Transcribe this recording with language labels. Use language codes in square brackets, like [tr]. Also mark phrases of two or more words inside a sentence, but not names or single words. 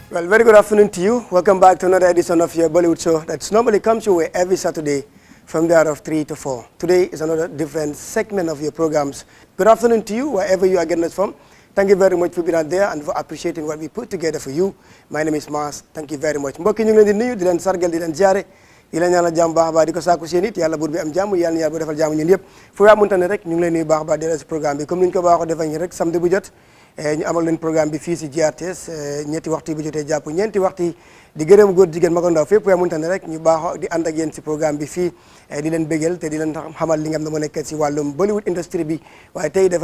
[en] Well, very good afternoon to you. Welcome back to another edition of your Bollywood show that normally comes your way every Saturday from the hour of 3 to 4. Today is another different segment of your programs. Good afternoon to you, wherever you are getting us from. Thank you very much for being out there and for appreciating what we put together for you. My name is Mas. Thank you very much. [wo] Mbokk ñu ngi leen di nuyu di leen sargal di leen jaare di leen ñaanal jàmm baax baax di ko sàkku seen it yàlla buur bi am jàmm yàlla bu defal jàmm ñun yëpp fu yaa munta ne rek ñu ngi leen nuyu baax baax di la si programme bi comme ni ñu ko baaxoo defal ñu rek samedi bu jot ñu amal leen programme bi fii si GRTS ñetti waxtu bu jotee jàpp ñeenti waxtu di gërëm góor jigéen mag ak ndaw fépp yaa munta ne rek ñu baaxoo di ànd ak yéen si programme bi fii di leen bégal te di leen xamal li nga xam ne moo nekk si wàllum [en] Bollywood industry [wo] bi waaye tey dafay